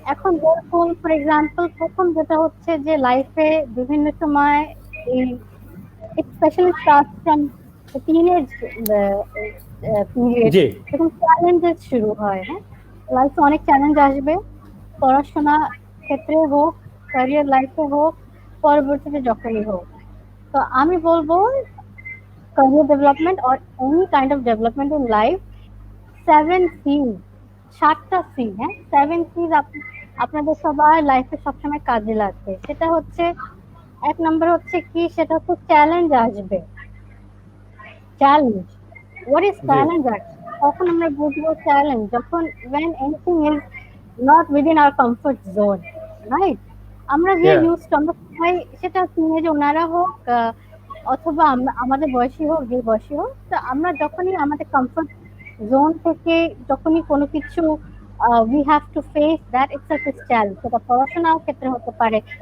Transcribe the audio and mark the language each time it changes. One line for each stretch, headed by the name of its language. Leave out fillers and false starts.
Bangla: এখন যেরকম for example, প্রথম যেটা হচ্ছে যে লাইফে বিভিন্ন সময় এই, it especially starts from the teenage period, জি যখন চ্যালেঞ্জেস শুরু হয়, হ্যাঁ, লাইফে অনেক চ্যালেঞ্জ আসবে, পড়াশোনা ক্ষেত্রে হোক, ক্যারিয়ার লাইফে হোক, পরবর্তীতে যখনই হোক। তো আমি বলবো career development or any kind of development in life, 7 C's, 7টা C, হ্যাঁ, 7 C's আপনাদের সবার লাইফে সবসময় কাজে লাগবে। সেটা হচ্ছে, এক নম্বর হচ্ছে কি, সেটা হচ্ছে চ্যালেঞ্জ আসবে।
English: challenge, what is the
Bangla: challenge? কখন আমরা বুঝবো চ্যালেঞ্জ?
English: যখন when anything is not within our comfort zone, right?
Bangla: আমরা যে ইয়া ইউজ টু, আমরা সবাই, সেটা টিনেজ ওনারা হোক অথবা আমাদের বয়সী হোক, যে বয়সী হোক, তো আমরা যখনই আমাদের কমফর্ট জোন থেকে যখনই কোনো কিছু we have to face that itself is challenge, সেটা পড়াশোনার ক্ষেত্রে হতে পারে।